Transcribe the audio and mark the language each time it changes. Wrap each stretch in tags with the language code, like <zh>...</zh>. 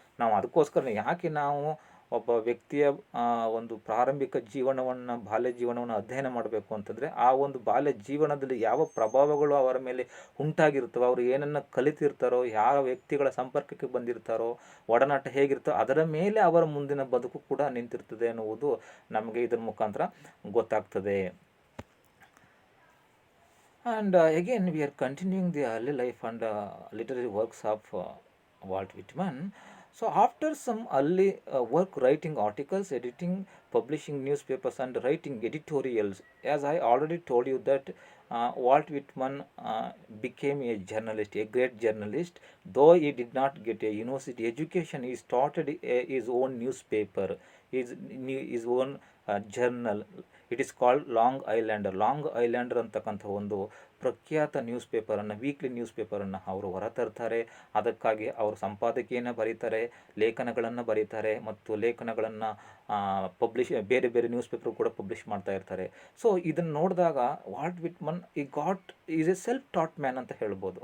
<kn>ನಾವು ಅದಕ್ಕೋಸ್ಕರ ಯಾಕೆ ನಾವು ಒಬ್ಬ ವ್ಯಕ್ತಿಯ ಒಂದು ಪ್ರಾರಂಭಿಕ ಜೀವನವನ್ನು, ಬಾಲ್ಯ ಜೀವನವನ್ನು ಅಧ್ಯಯನ ಮಾಡಬೇಕು ಅಂತಂದರೆ, ಆ ಒಂದು ಬಾಲ್ಯ ಜೀವನದಲ್ಲಿ ಯಾವ ಪ್ರಭಾವಗಳು ಅವರ ಮೇಲೆ ಉಂಟಾಗಿರ್ತವೋ, ಅವರು ಏನನ್ನು ಕಲಿತಿರ್ತಾರೋ, ಯಾವ ವ್ಯಕ್ತಿಗಳ ಸಂಪರ್ಕಕ್ಕೆ ಬಂದಿರ್ತಾರೋ, ಒಡನಾಟ ಹೇಗಿರ್ತೋ ಅದರ ಮೇಲೆ ಅವರ ಮುಂದಿನ ಬದುಕು ಕೂಡ ನಿಂತಿರ್ತದೆ ಅನ್ನುವುದು ನಮಗೆ ಇದರ ಮುಖಾಂತರ ಗೊತ್ತಾಗ್ತದೆ.</kn> <en>And again, we are continuing the early life and literary works of Walt Whitman. So, after some early work writing articles, editing, publishing newspapers, and writing editorials, as I already told you that Walt Whitman became a journalist, a great journalist. Though he did not get a university education, he started his own newspaper, his own journal. It is called Long Islander.</en> <kn>Long ಐಲ್ಯಾಂಡರ್ ಅಂತಕ್ಕಂಥ ಒಂದು ಪ್ರಖ್ಯಾತ news ಪೇಪರನ್ನು, weekly news ಪೇಪರನ್ನು ಅವರು ಹೊರತರ್ತಾರೆ. ಅದಕ್ಕಾಗಿ ಅವರು ಸಂಪಾದಕೀಯನ ಬರೀತಾರೆ, ಲೇಖನಗಳನ್ನು ಬರೀತಾರೆ, ಮತ್ತು ಲೇಖನಗಳನ್ನು ಬೇರೆ ಬೇರೆ ನ್ಯೂಸ್ ಪೇಪರ್ ಕೂಡ ಪಬ್ಲಿಷ್ ಮಾಡ್ತಾ ಇರ್ತಾರೆ. ಸೊ ಇದನ್ನು ನೋಡಿದಾಗ</kn> <en>Walt Whitman is a self taught man</en> <kn>ಅಂತ ಹೇಳ್ಬೋದು.</kn>